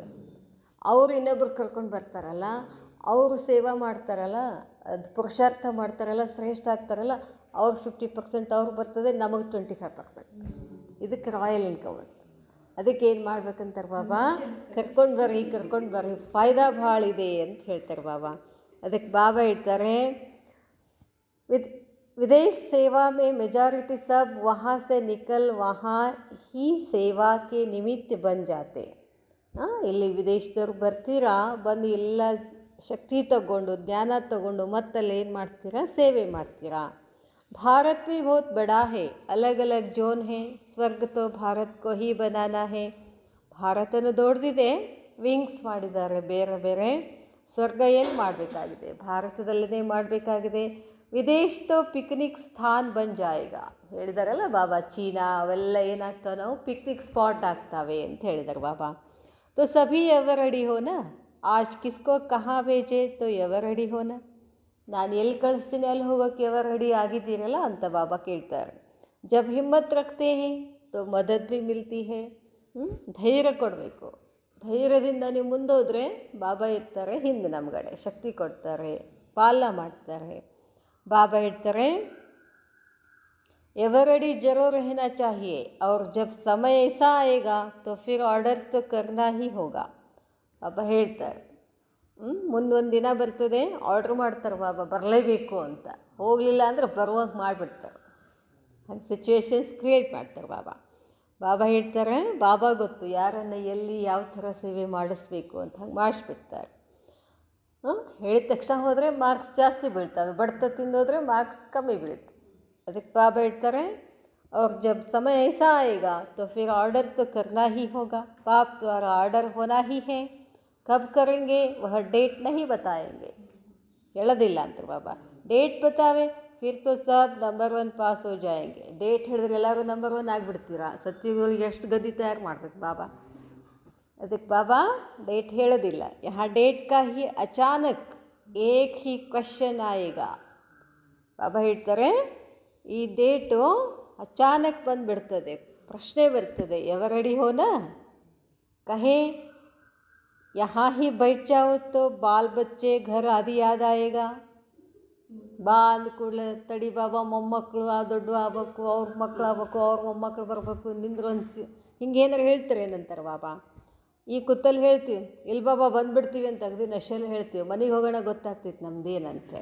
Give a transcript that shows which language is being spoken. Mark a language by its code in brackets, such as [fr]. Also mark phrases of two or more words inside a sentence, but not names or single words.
[kn] ಅವರು ಇನ್ನೊಬ್ರು ಕರ್ಕೊಂಡು ಬರ್ತಾರಲ್ಲ, ಅವರು ಸೇವಾ ಮಾಡ್ತಾರಲ್ಲ, ಅದು ಪುರುಷಾರ್ಥ ಮಾಡ್ತಾರಲ್ಲ, ಶ್ರೇಷ್ಠ ಆಗ್ತಾರಲ್ಲ, ಅವ್ರಿಗೆ 50% ಅವ್ರಿಗೆ ಬರ್ತದೆ, ನಮಗೆ 25%. ಇದಕ್ಕೆ [en] royal income [kn] ಅಂತ. ಅದಕ್ಕೆ ಏನು ಮಾಡ್ಬೇಕಂತಾರೆ ಬಾಬಾ, ಕರ್ಕೊಂಡು ಬರ್ರಿ, ಫಾಯ್ದಾ ಭಾಳ ಇದೆ ಅಂತ ಹೇಳ್ತಾರೆ ಬಾಬಾ. ಅದಕ್ಕೆ ಬಾಬಾ ಹೇಳ್ತಾರೆ, [hi] विदेश सेवा में मेजॉरिटी सब वहाँ से निकल वहाँ ही सेवा के निमित्त बन जाते. [kn] ಇಲ್ಲಿ ವಿದೇಶದವ್ರು ಬರ್ತೀರಾ, ಬಂದು ಎಲ್ಲ ಶಕ್ತಿ ತಗೊಂಡು ಜ್ಞಾನ ತಗೊಂಡು ಮತ್ತಲ್ಲಿ ಏನು ಮಾಡ್ತೀರಾ, ಸೇವೆ ಮಾಡ್ತೀರಾ. [hi] ಭಾರತ್ भी बहुत बड़ा है, अलग अलग जोन है. स्वर्ग तो भारत को ही बनाना है. [kn] ಭಾರತನು ದೊಡ್ಡದಿದೆ, ವಿಂಗ್ಸ್ ಮಾಡಿದ್ದಾರೆ ಬೇರೆ ಬೇರೆ. ಸ್ವರ್ಗ ಏನು ಮಾಡಬೇಕಾಗಿದೆ, ಭಾರತದಲ್ಲೇ ಮಾಡಬೇಕಾಗಿದೆ. [hi] विदेश तो पिकनिक स्थान बन जाएगा [kn] ಹೇಳಿದಾರಲ್ಲ ಬಾಬಾ. ಚೀನಾ ಅವೆಲ್ಲ ಏನಾಗ್ತಾವೆ, ನಾವು [en] picnic spot [kn] ಆಗ್ತಾವೆ ಅಂತ ಹೇಳಿದ್ದಾರೆ ಬಾಬಾ. [hi] तो सभी [en] ever ready [hi] हो ना. आज किसको कहाँ भेजे तो [en] ever ready [hi] हो ना. [kn] ನಾನು ಎಲ್ಲಿ ಕಳಿಸ್ತೀನಿ ಅಲ್ಲಿ ಹೋಗೋಕ್ಕೆ [en] ever ready [kn] ಆಗಿದ್ದೀರಲ್ಲ ಅಂತ ಬಾಬಾ ಕೇಳ್ತಾರೆ. [hi] जब हिम्मत रखते है तो मदद भी मिलती है. [kn] ಧೈರ್ಯ ಕೊಡಬೇಕು. ಧೈರ್ಯದಿಂದ ನೀವು ಮುಂದೋದ್ರೆ ಬಾಬಾ ಇರ್ತಾರೆ ಹಿಂದೆ ನಮ್ಗಡೆ, ಶಕ್ತಿ ಕೊಡ್ತಾರೆ, ಪಾಲನ ಮಾಡ್ತಾರೆ. ಬಾಬಾ ಹೇಳ್ತಾರೆ, [en] ever ready [hi] जरूर रहना चाहिए और जब समय ऐसा आएगा तो फिर ऑर्डर तो करना ही होगा. [kn] ಬಾಬಾ ಹೇಳ್ತಾರೆ, ಮುಂದೊಂದು ದಿನ ಬರ್ತದೆ, ಆರ್ಡ್ರ್ ಮಾಡ್ತಾರೆ ಬಾಬಾ, ಬರಲೇಬೇಕು ಅಂತ. ಹೋಗಲಿಲ್ಲ ಅಂದರೆ ಬರುವಾಗ ಮಾಡಿಬಿಡ್ತಾರೆ. ಹಾಗೆ [en] situations create [kn] ಮಾಡ್ತಾರೆ ಬಾಬಾ. ಬಾಬಾ ಹೇಳ್ತಾರೆ, ಬಾಬಾ ಗೊತ್ತು ಯಾರನ್ನು ಎಲ್ಲಿ ಯಾವ ಥರ ಸೇವೆ ಮಾಡಿಸ್ಬೇಕು ಅಂತ. ಹಂಗೆ ಮಾಡಿಸ್ಬಿಡ್ತಾರೆ. ಹೇಳಿದ ತಕ್ಷಣ ಹೋದರೆ ಮಾರ್ಕ್ಸ್ ಜಾಸ್ತಿ ಬೀಳ್ತವೆ, ಬಡ್ತ ತಿಂದೋದ್ರೆ ಮಾರ್ಕ್ಸ್ ಕಮ್ಮಿ ಬೀಳುತ್ತೆ. ಅದಕ್ಕೆ ಬಾಬಾ ಹೇಳ್ತಾರೆ, [hi] और जब समय ऐसा आएगा तो फिर ऑर्डर तो करना ही होगा. बाप द्वारा ऑर्डर होना ही है. कब करेंगे वह डेट नहीं बताएंगे. [kn] ಹೇಳೋದಿಲ್ಲ ಅಂತ ಬಾಬಾ. [hi] डेट बतावें फिर तो सब नंबर 1 पास हो जाएंगे. [kn] ಡೇಟ್ ಹೇಳಿದ್ರೆ ಎಲ್ಲರೂ ನಂಬರ್ 1 ಆಗಿಬಿಡ್ತೀರಾ. ಸತ್ಯಗಳಿಗೆ ಎಷ್ಟು ಗದಿ ತಯಾರು ಮಾಡ್ಬೇಕು ಬಾಬಾ. ಅದಕ್ಕೆ ಬಾಬಾ ಡೇಟ್ ಹೇಳೋದಿಲ್ಲ. [hi] यहाँ डेट का ही अचानक एक ही क्वेश्चन आएगा. [kn] ಬಾಬಾ ಹೇಳ್ತಾರೆ, ಈ ಡೇಟು ಅಚಾನಕ್ ಬಂದುಬಿಡ್ತದೆ, ಪ್ರಶ್ನೆ ಬರ್ತದೆ. [en] ever ready [hi] होना कहे यहाँ ही बैठ जाओ तो बाल बच्चे घर आदि याद आएगा. [kn] ಬಾ ಅಂದ ಕೂಡಲೇ ತಡಿ ಬಾಬಾ, ಮೊಮ್ಮಕ್ಕಳು ದೊಡ್ಡ ಆಗ್ಬೇಕು, ಅವ್ರ ಮಕ್ಕಳು ಆಗ್ಬೇಕು, ಅವ್ರ ಮೊಮ್ಮಕ್ಕಳು ಬರಬೇಕು, ನಿಂದ್ರು ಹಿಂಗೇನಾರು ಹೇಳ್ತಾರೆ ಏನಂತಾರೆ ಬಾಬಾ. ಈ ಕುತ್ತಲ್ಲಿ ಹೇಳ್ತೀವಿ ಇಲ್ಲಿ ಬಾಬಾ ಬಂದುಬಿಡ್ತೀವಿ ಅಂತ ಅಗದಿ ನಶೆಯಲ್ಲಿ ಹೇಳ್ತೀವಿ, ಮನೆಗೆ ಹೋಗೋಣ ಗೊತ್ತಾಗ್ತಿತ್ತು ನಮ್ದೇನಂತೆ.